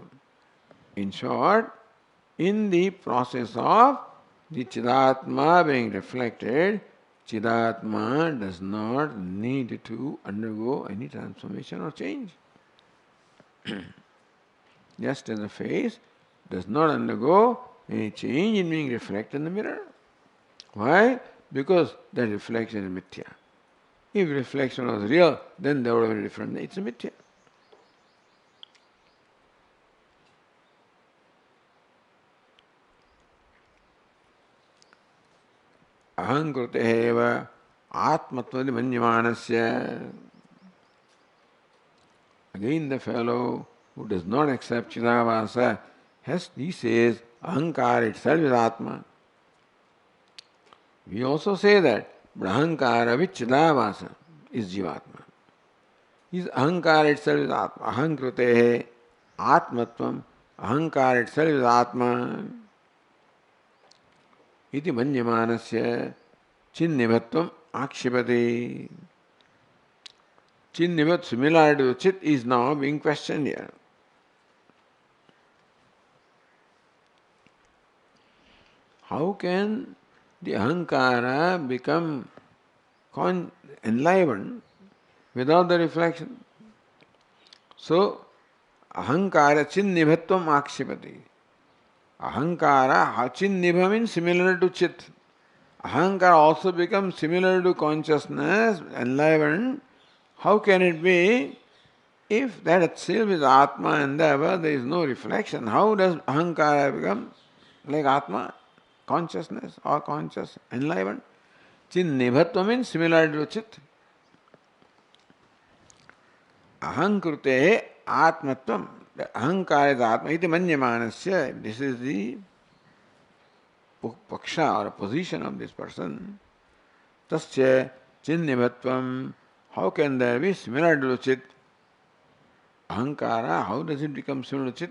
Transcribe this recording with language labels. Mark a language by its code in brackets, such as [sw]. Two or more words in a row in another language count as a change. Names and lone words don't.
[en] In short, in the process of the Chidatma being reflected, Chidatma does not need to undergo any transformation or change. Just as the face does not undergo any change in being reflected in the mirror. Why? Because that reflection is mithya. If reflection was real, then there would have been different. It's a mithya. [sa] अहङ्कृतेव आत्मत्वादि मन्यमानस्य. [en] Again the fellow who does not accept Chidavasa, he says Ahankar itself is Atma. We also say that, but Ahankara with Chidavasa is Jivatma. His Ahankara itself is Atma. [sa] अहङ्कृतेः आत्मत्वम्. [en] Ahankara itself is Atma. [sa] इति मन्यमानस्य चिन्निभत्वम् आक्षिपति. [en] Chinnivat, similar to chit, is now being questioned here. How can the ahankara become enlivened without the reflection? So, [sa] अहङ्कार चिन्निभत्वम् आक्षिपति. [en] Ahankara, chinnibha means similar to chit. Ahankara also becomes similar to consciousness, enlivened. How can it be? If that itself is Atma and therefore there is no reflection, how does ahankara become like Atma? Consciousness or conscious, enlivened. Chinnibhatva means similar to chit. [sa] अहङ्कृते आत्मत्वम्. [en] The ahankara is Atma. [sa] इति मन्यमानस्य. [en] This is the paksha or position of this person. [sa] तस्य चिन्निभत्वम्. [en] How can there be similar to chit? Ahankara, how does it become similar to chit?